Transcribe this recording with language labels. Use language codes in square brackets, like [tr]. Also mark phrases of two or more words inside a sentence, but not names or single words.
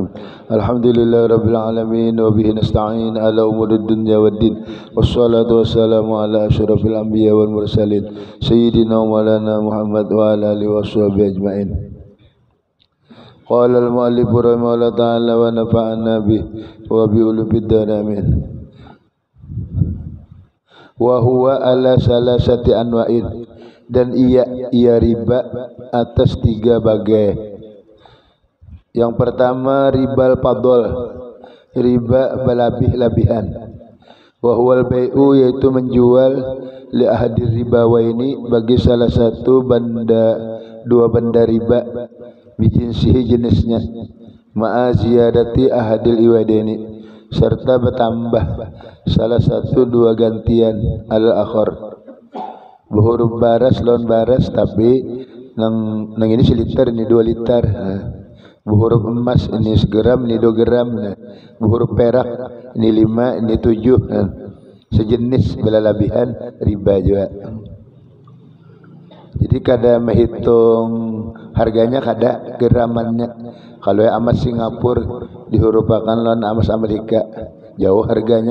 [ar] الحمد لله رب العالمين وبه نستعين على أمور الدنيا والدين والصلاة والسلام على أشرف الأنبياء والمرسلين سيدنا ومولانا محمد وعلى آله وصحبه أجمعين. قال المؤلف رحمه الله تعالى ونفعنا به وبعلوم الدار آمين. وهو على ثلاثة أنواع [id] dan ia riba atas tiga bagai. Yang pertama [ar] ربا الفضل, [id] riba berlebih-lebihan. [ar] وهو البيع, [id] yaitu menjual [ar] لأحد الربويين, [id] bagi salah satu dua benda riba, bijinsihi jenisnya, [ar] مع زيادة أحد العوضين, [id] serta bertambah salah satu dua gantian al-akhar. [bjn] Berhuruf baras lawan baras, tapi nang ini seliter ini 2 liter. Berhuruf emas ini segram ini 2 gram. Berhuruf perak ini 5 ini 7. Sejenis berlebihan riba juga. Jadi kada menghitung harganya, kada geramannya. Kalau ya emas Singapura dihurufakan lawan emas Amerika, jauh harganya.